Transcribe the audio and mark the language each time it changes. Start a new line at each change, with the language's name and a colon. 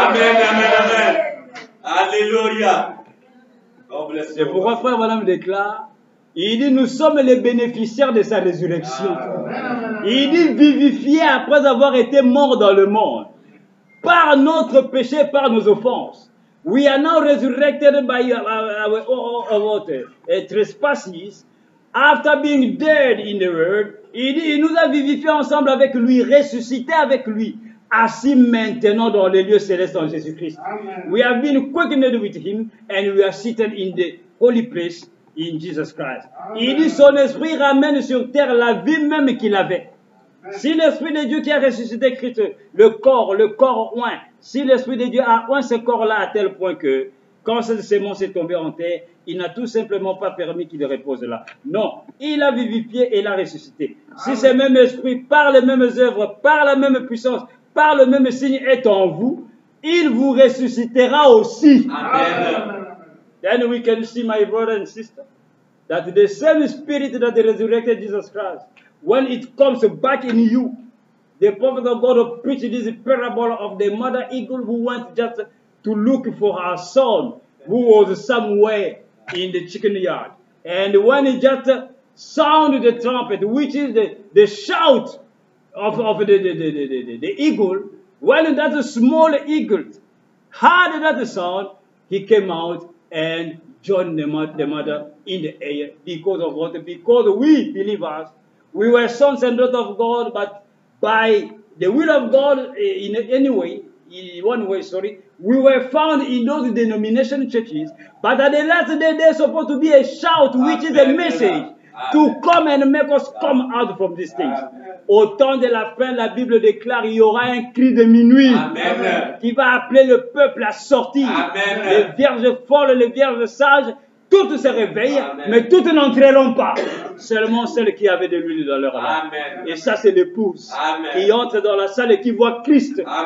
French: Amen, amen, amen. Alléluia. C'est pourquoi Frère Branham déclare, il dit, nous sommes les bénéficiaires de sa résurrection. Il dit, vivifiés après avoir été morts dans le monde, par notre péché, par nos offenses.
English: We are now resurrected by our trespasses, after being dead in the world.
French: Il dit, il nous a vivifiés ensemble avec lui, ressuscités avec lui, assis maintenant dans les lieux célestes en Jésus-Christ.
English: We have been quickened with him, and we are seated in the holy place in Jesus Christ.
French: Il dit, son esprit ramène sur terre la vie même qu'il avait. Si l'Esprit de Dieu qui a ressuscité Christ, le corps oint, si l'Esprit de Dieu a oint ce corps-là à tel point que, quand cette sémence est tombée en terre, il n'a tout simplement pas permis qu'il repose là. Non, il a vivifié et l'a ressuscité. Si ce même Esprit, par les mêmes œuvres, par la même puissance, par le même signe est en vous, il vous ressuscitera aussi. Amen.
English: Then we can see, my brother and sister, that the same Spirit that resurrected Jesus Christ, when it comes back in you, the prophet of God preached this parable of the mother eagle who went just to look for her son, who was somewhere in the chicken yard. And when he just sounded the trumpet, which is the shout of the eagle, when that small eagle heard that sound, he came out and joined the mother in the air. Because of what? Because we believers, we were sons and daughters of God, but by the will of God, in one way, we were found in those denomination churches. But at the last day, there's supposed to be a shout, which is a message to come and make us come out from these things.
French: Au temps de la fin, la Bible déclare, il y aura un cri de minuit qui va appeler le peuple à sortir. Les vierges folles, les vierges sages, toutes se réveillent, mais toutes n'entreront pas. Seulement celles qui avaient de l'huile dans leur lampe. Et ça, c'est l'épouse qui entre dans la salle et qui voit Christ.